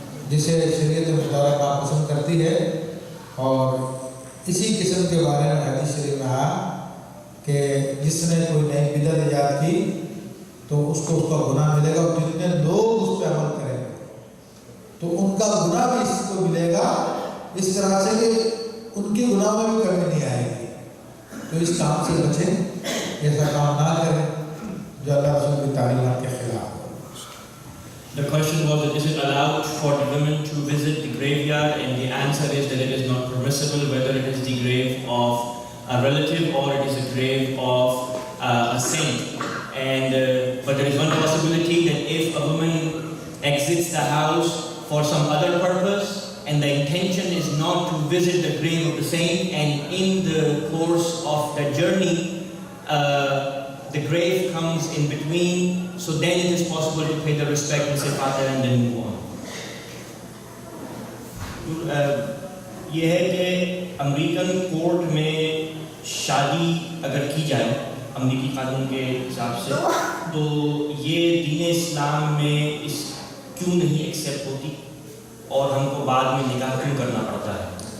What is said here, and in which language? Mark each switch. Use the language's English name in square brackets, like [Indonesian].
[Urdu] جسے شریعت مطالعہ ناپسند کرتی ہے، اور اسی قسم کے بارے میں حدیث شریف میں آیا کہ جس نے کوئی نئی بدعت ایجاد کی تو اس کو اس کا گناہ ملے گا، اور جتنے لوگ اس پہ عمل کریں گے تو ان کا گناہ بھی اس کو ملے گا، اس طرح سے کہ ان کی گناہ میں بھی کمی نہیں آئے گی۔ تو اس کام سے بچیں، ایسا کام نہ کریں جو اللہ رسول کی تعلیمات کے خلاف ہو۔ [English] The question was that is it allowed for the women to visit the graveyard, and the answer is that it is not permissible, whether it is the grave of a relative or it is a grave of a saint. And but there is one possibility that if a woman exits the house for some other purpose and the intention is not to visit the grave of the saint, and in the course of that journey the grave comes in between, so then it is possible to pay the respect and say Fatiha and then move on. [Urdu] یہ ہے کہ American court میں شادی اگر کی جائے امریکی قانون کے حساب سے، تو یہ دین اسلام میں اس کیوں نہیں ایکسیپٹ ہوتی اور ہم کو بعد میں نکاح کیوں کرنا پڑتا ہے؟